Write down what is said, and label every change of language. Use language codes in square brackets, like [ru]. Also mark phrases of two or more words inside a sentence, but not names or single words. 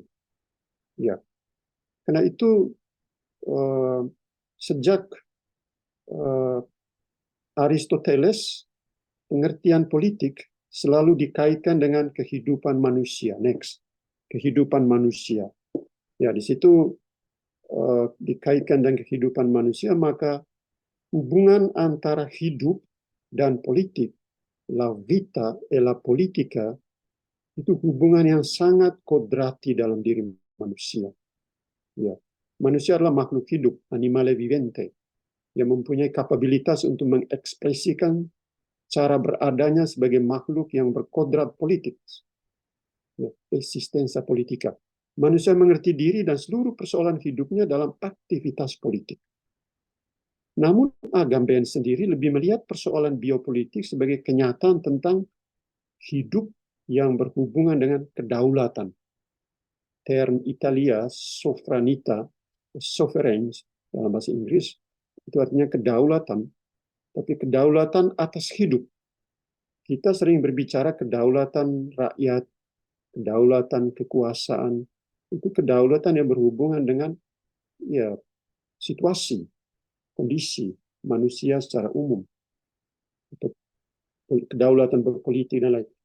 [id] Ya, karena itu sejak Aristoteles, pengertian politik selalu dikaitkan dengan kehidupan manusia. Next, kehidupan manusia. Ya, di situ dikaitkan dengan kehidupan manusia, maka hubungan antara hidup dan politik, [it] la vita e la politica, [id] itu hubungan yang sangat kodrati dalam diri manusia. Ya, manusia adalah makhluk hidup, [it] animale vivente, [id] yang mempunyai kapabilitas untuk mengekspresikan cara beradanya sebagai makhluk yang berkodrat politik. Ya, [it] eksistensa politika. [id] Manusia mengerti diri dan seluruh persoalan hidupnya dalam aktivitas politik. Namun Agamben sendiri lebih melihat persoalan biopolitik sebagai kenyataan tentang hidup yang berhubungan dengan kedaulatan. Term Italia sovranità, sovereigns dalam bahasa Inggris, itu artinya kedaulatan, tapi kedaulatan atas hidup. Kita sering berbicara kedaulatan rakyat, kedaulatan kekuasaan, itu kedaulatan yang berhubungan dengan situasi, kondisi manusia secara umum, atau kedaulatan berpolitik dan lain.